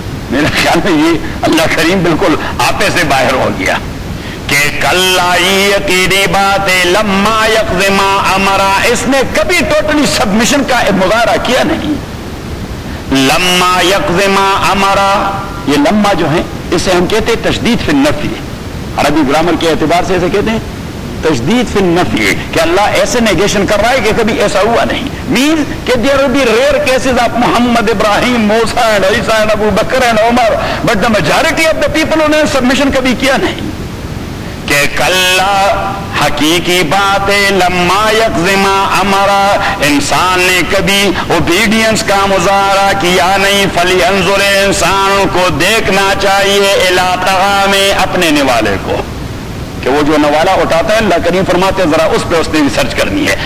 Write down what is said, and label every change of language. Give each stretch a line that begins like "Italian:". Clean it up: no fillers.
Urdu: میرے خیال میں یہ اللہ کریم بالکل آپے سے باہر ہو گیا کہ کلا یقینی بات ہے
Arabic: لما یقض ما امرا،
Urdu: اس نے کبھی ٹوٹلی سبمیشن کا مظاہرہ کیا نہیں.
Arabic: لما یقض ما امرا،
Urdu: یہ لما جو ہے اسے ہم کہتے ہیں
Arabic: تشدید فی النفی،
Urdu: عربی گرامر کے اعتبار سے اسے کہتے ہیں تشدید فی النفی، کہ اللہ ایسے نیگیشن کر رہا ہے کہ کبھی ایسا ہوا نہیں. مینز کہ
English: there will be rare cases of Muhammad, Ibrahim, Musa and Isa and Abu Bakr and Umar, but the majority of the people
Urdu: انہوں نے سبمیشن کبھی کیا نہیں. کہ کلا حقیقی بات ہے
Arabic: لما یقض ما امرا،
Urdu: انسان نے کبھی اوبیڈینس کا مظاہرہ کیا نہیں.
Arabic: فلینظر،
Urdu: انسان کو دیکھنا چاہیے
Arabic: الی طعام،
Urdu: اپنے نوالے کو، کہ وہ جو نوالا اٹھاتا ہے اللہ کریم فرماتے ہیں ذرا اس پہ اس نے ریسرچ کرنی ہے.